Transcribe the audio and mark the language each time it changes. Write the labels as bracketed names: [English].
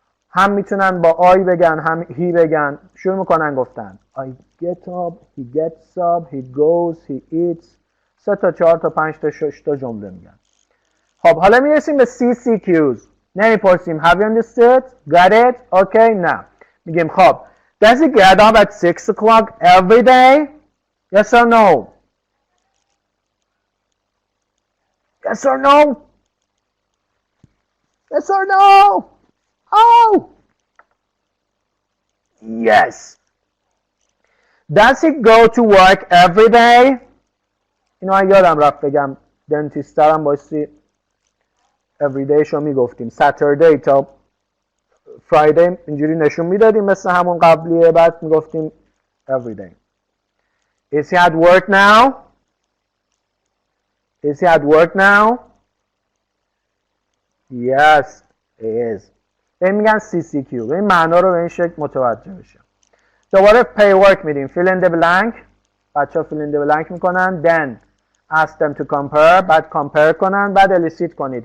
[Persian] هم میتونن با آی بگن هم هی بگن. شروع میکنن گفتن. [English] I get up, he gets up, he goes, he eats. [Persian] 3 تا 4 تا 5 تا 6 تا جمله میگن. خب حالا میرسیم به CCQs. نمیپرسیم [English] have you understood? Got it? Okay? نه. [Persian] میگیم خب [English] does he get up at 6 o'clock every day? Yes or no? Yes or no? Yes or no? Oh! Yes. Does he go to work every day? [Persian] اینو یادم رفت بگم دنتیسترم بایستی everyday شو میگفتیم Saturday تا Friday اینجوری نشون میدادیم مثل همون قبلیه بعد میگفتیم everyday. [English] Is he at work now? Is he at work now? Yes, he is. [Persian] این میگن CCQ. این معنا رو به این شکل متوجه بشه. دوباره pay work میدیم. [English] Fill in the blank. [Persian] بچه ها fill in the blank میکنن. [English] Then ask them to compare. [Persian] بعد compare کنن. بعد elicit کنید.